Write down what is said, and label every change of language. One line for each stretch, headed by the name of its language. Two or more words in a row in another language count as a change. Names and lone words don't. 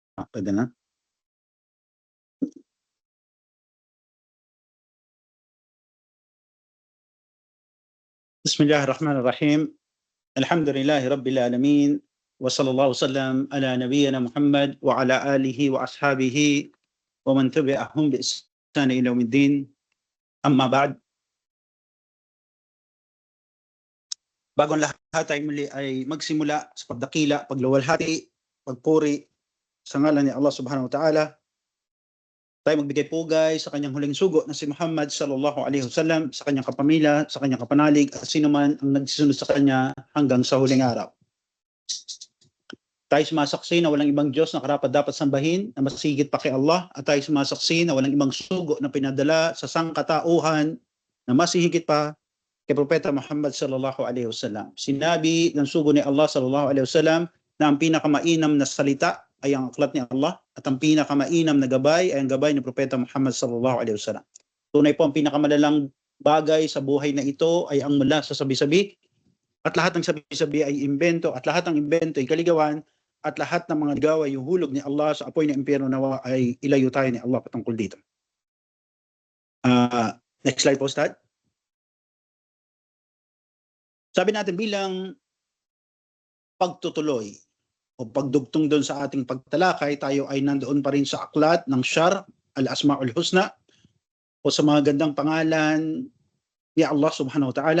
Filipino: Pwede na.
Arabic: بسم الله الرحمن الرحيم. الحمد لله رب العالمين وصلى الله سلم على نبينا محمد وعلى آله وأصحابه ومن تبعهم بإحسان إلى يوم الدين. أما بعد.
Filipino: Bago ang lahat ay muli ay magsimula sa pagdakila, pagluwalhati, pagpuri sa ngalan ni Allah
Arabic: سبحانه وتعالى.
Filipino: Tayo magbigay pugay sa kanyang huling sugo na si Muhammad
Arabic: صلى الله عليه وسلم,
Filipino: sa kanyang kapamilya, sa kanyang kapanalig, at sino man ang nagsisunod sa kanya hanggang sa huling araw. Tayo sumasaksi na walang ibang Diyos na karapat-dapat sambahin na masigit pa kay Allah, at tayo sumasaksi na walang ibang sugo na pinadala sa sangkatauhan na masihigit pa kay Propeta Muhammad
Arabic: صلى الله عليه وسلم.
Filipino: Sinabi ng sugo ni Allah
Arabic: صلى الله عليه وسلم
Filipino: na ang pinakamainam na salita ay ang aklat ni Allah, at ang pinakamainam na gabay ay ang gabay ni Propeta Muhammad
Arabic: صلى الله عليه وسلم.
Filipino: Tunay po ang pinakamalalang bagay sa buhay na ito ay ang mula sa sabi-sabi, at lahat ng sabi-sabi ay imbento, at lahat ng imbento ay kaligawan, at lahat ng mga ligaw ay hulog ni Allah sa apoy ng impyerno. Nawa ay ilayo tayo ni Allah patungkol dito.
English: Next slide
Filipino: po, Ustad. Sabi natin bilang pagtutuloy o pagdugtong doon sa ating pagtalakay, tayo ay nandoon pa rin sa aklat ng Syarh al-Asma'ul Husna o sa mga gandang pangalan ni Allah
Arabic: سبحانه وتعالى.